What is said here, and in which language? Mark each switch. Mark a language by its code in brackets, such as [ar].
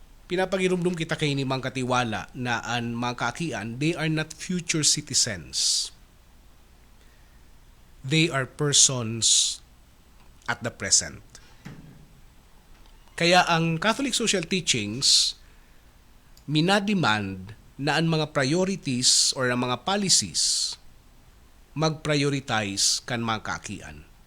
[bik] Pinapagirumdum kita kay ni mga katiwala na ang mga kaakian, [en] they are not future citizens. They are persons at the present. [bik] Kaya ang [en] Catholic social teachings [bik] minademand na ang mga priorities or ang mga policies mag-prioritize kan mga kaakian.